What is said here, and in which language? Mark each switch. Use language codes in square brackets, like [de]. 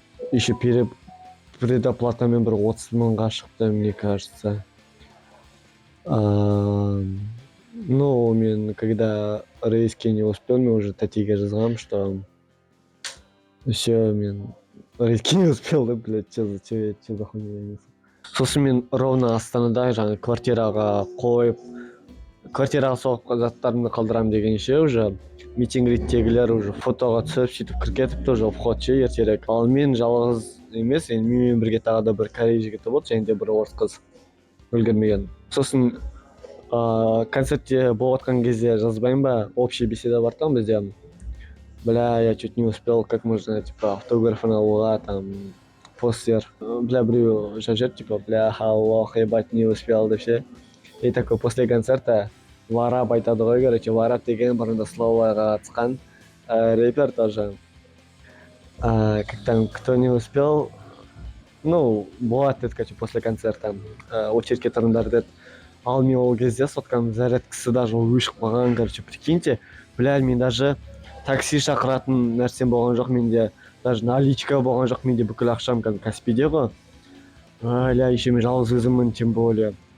[kk] Еще предоплатамен бір 30 мыңға шықты, [ru] мне кажется. Ну, мен, когда рейске не успел, мен уже [kk] тәтеге жазғам, [ru] что все, мен рейске не успел, да, блядь, че за хуйня. [kk] Сосын мен ровно Астанада жаңа квартираға қойып, квартираға соғып заттарымды қалдырам дегенше уже митинг-риттегілер уже фотоға түсіп, сөйтіп кіргетіп тоже входшы ертерек. Ал мен жалғыз емес, менімен бірге тағы да бір корей жігіті болды, және де бір орыс қыз үлгермеген. Сосын концертте болыватқан кезде жазбайын ба, [ru] общий беседа [kk] бар там бізде. [ru] Бля, я чуть не успел, как можно, типа, [kk] автографын алуға, [ru] там, постер. Бля, [kk] біреу жазып, [ru] типа, бля, Аллах, ебать, не успел, да все. И такой, после концерта [kk] Варап айтады ғой, короче, Варап деген бұрында словоға қатысқан рэпер тоже. [ru] Как там, кто не успел, ну, [kk] болады деді, [ru] короче, после концерта. [kk] Очередке тұрыңдар деді. Ал мен ол кезде соткам зарядкасы даже өшіп қалған, [ru] короче, прикиньте. [kk] Бля, мен даже такси шақыратын нәрсем болған жоқ менде. Даже наличка болған жоқ менде, бүкіл ақшам Каспиде ғой. Бля, еще мен жалғыз өзіммін, [ru] тем более.